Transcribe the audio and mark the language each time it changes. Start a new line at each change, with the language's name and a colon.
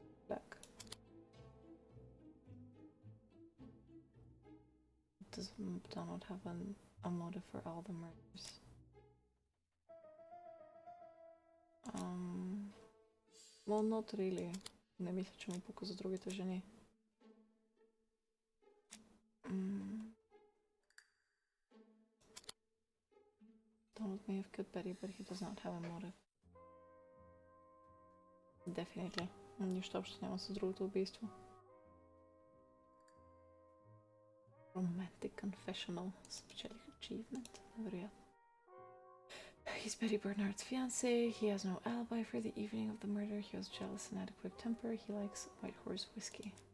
English: Look. Does Donald have a motive for all the murders? Well, not really.
Bulgarian: Не мисля, че му пука за другите жени.
English: Donald may have killed Betty, but he does not have a motive. Definitely.
Bulgarian: Нищо общо няма с другото убийство.
English: Romantic confessional. Спечелих achievement.
Bulgarian: Невероятно.
English: He's Betty Bernard's fiance. He has no alibi for the evening of the murder. He was jealous and had a quick temper. He likes White Horse whiskey.